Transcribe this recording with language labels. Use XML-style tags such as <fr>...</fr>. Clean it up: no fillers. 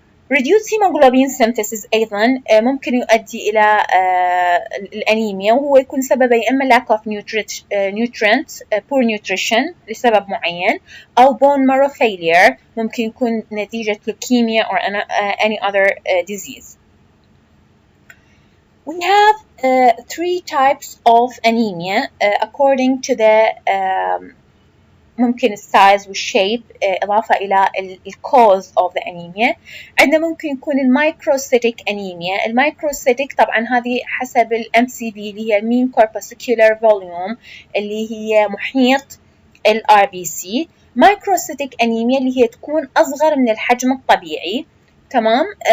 <en>reduced hemoglobin synthesis</en> <ar>أيضا ممكن يؤدي إلى الأنيميا، وهو يكون سببه يا إما</ar> <en>lack of nutrients poor nutrition</en> <ar>لسبب معين، أو</ar> <en>bone marrow failure</en> <ar>ممكن يكون نتيجة</ar> <en>leukemia or any other disease. We have three types of anemia according to the</en> <ar>ممكن السايز والشيب إضافة إلى الكوز</ar> <en>of the anemia.</en> <ar>عندنا ممكن يكون المايكروسيتيك أنيميا. المايكروسيتيك طبعا هذه حسب ال MCV اللي هي</ar> <en>mean corpuscular volume</en> <ar>اللي هي محيط ال RBC. مايكروسيتيك أنيميا اللي هي تكون أصغر من الحجم الطبيعي، تمام.</ar>